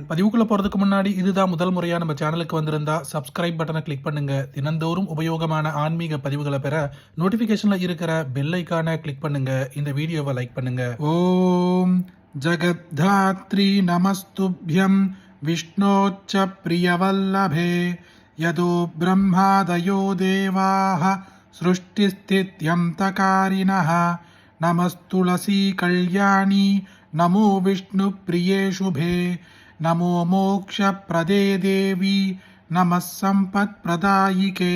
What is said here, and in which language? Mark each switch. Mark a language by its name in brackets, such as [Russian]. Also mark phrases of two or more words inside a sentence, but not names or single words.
[Tamil] பதிவுக்குள்ள போறதுக்கு முன்னாடி இதுதான் முதல் முறையா நம்ம சேனலுக்கு வந்திருந்தா சப்ஸ்கிரைப் பட்டனை கிளிக் பண்ணுங்க. தினந்தோறும் உபயோகமான ஆன்மீக பதிவுகளை பெற நோட்டிபிகேஷன்ல இருக்கிற பெல் ஐகானை கிளிக் பண்ணுங்க. இந்த வீடியோவை லைக் பண்ணுங்க. [Sanskrit] ओम् जगद्धात्रि नमस्तुभ्यं विष्णोश्च प्रियवल्लभे यतो ब्रह्मादयो देवाः सृष्टिस्थित्यन्तकारिणः नमस्तुलसी कल्याणी नमो विष्णुप्रिये शुभे नमो मोक्षप्रदे देवी नमः सम्पत्प्रदायिके